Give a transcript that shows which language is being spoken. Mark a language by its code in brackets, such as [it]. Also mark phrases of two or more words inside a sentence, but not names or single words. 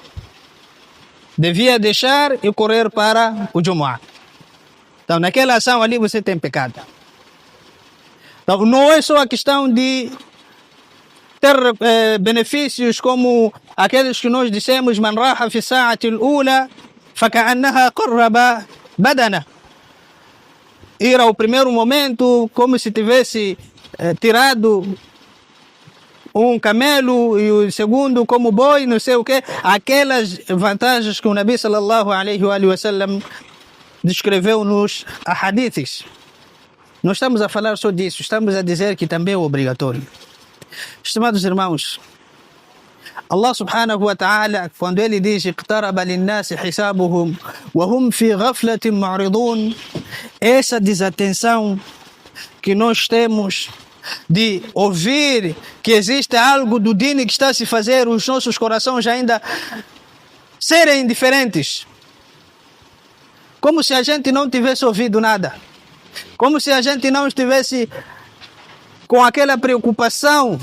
[pt] Devia deixar e correr para o Jumu'ah. Então, naquela ação ali você tem pecado. Então, não é só a questão de ter benefícios como aqueles que nós dissemos: [ar] من راح في الساعة الأولى فكأنما قرب بدنة. [pt] Ir ao primeiro momento como se tivesse tirado um camelo, e o segundo como boi, não sei o que. Aquelas vantagens que o [ar] نبي صلى الله عليه وسلم [pt] descreveu nos hadiths. Não estamos a falar só disso, estamos a dizer que também é obrigatório. Estimados irmãos, [ar] الله سبحانه وتعالى, [pt] quando ele diz [ar] اقترب للناس حسابهم وهم في غفلة معرضون, [pt] essa desatenção que nós temos de ouvir que existe algo do dini que está a se fazer, os nossos corações ainda serem indiferentes, como se a gente não tivesse ouvido nada, como se a gente não estivesse com aquela preocupação.